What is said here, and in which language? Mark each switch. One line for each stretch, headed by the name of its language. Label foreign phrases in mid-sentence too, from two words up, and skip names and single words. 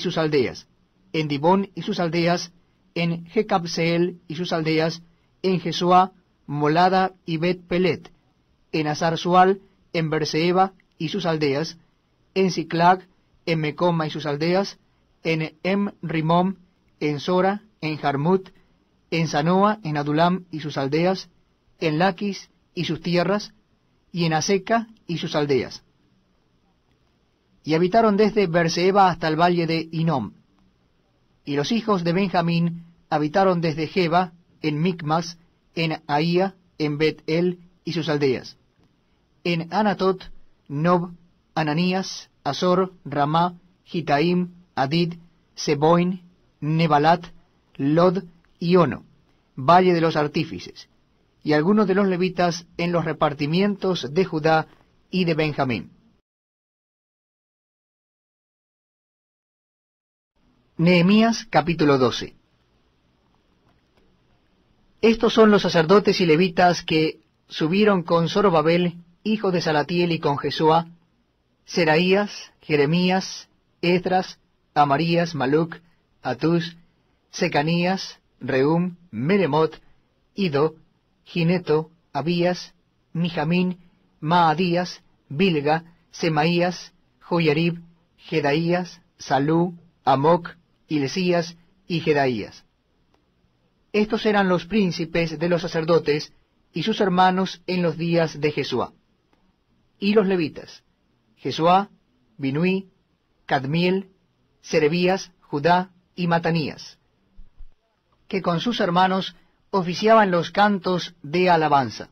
Spanish: sus aldeas, en Dibón y sus aldeas, en Jecabseel y sus aldeas, en Jesuá, Molada y Bet Pelet, en Azar-Sual, en Berseba y sus aldeas, en Siclag, en Mecoma y sus aldeas, en Rimom, en Sora, en Jarmut, en Sanoa, en Adulam y sus aldeas, en Laquis y sus tierras, y en Aseca y sus aldeas. Y habitaron desde Berseba hasta el valle de Hinom. Y los hijos de Benjamín habitaron desde Geba, en Micmas, en Ahía, en Bet-El y sus aldeas, en Anatot, Nob, Ananías, Azor, Ramá, Gitaim, Adid, Seboin, Nebalat, Lod y Ono, valle de los artífices, y algunos de los levitas en los repartimientos de Judá y de Benjamín. Nehemías capítulo 12. Estos son los sacerdotes y levitas que subieron con Zorobabel, hijo de Salatiel, y con Jesuá, Seraías, Jeremías, Esdras, Amarías, Maluc, Atús, Secanías, Reum, Meremot, Ido, Gineto, Abías, Mijamín, Maadías, Bilga, Semaías, Joyarib, Jedaías, Salú, Amoc, Hilcías y Jedaías. Estos eran los príncipes de los sacerdotes y sus hermanos en los días de Jesuá. Y los levitas, Jesuá, Binuí, Cadmiel, Serebías, Judá y Matanías, que con sus hermanos oficiaban los cantos de alabanza.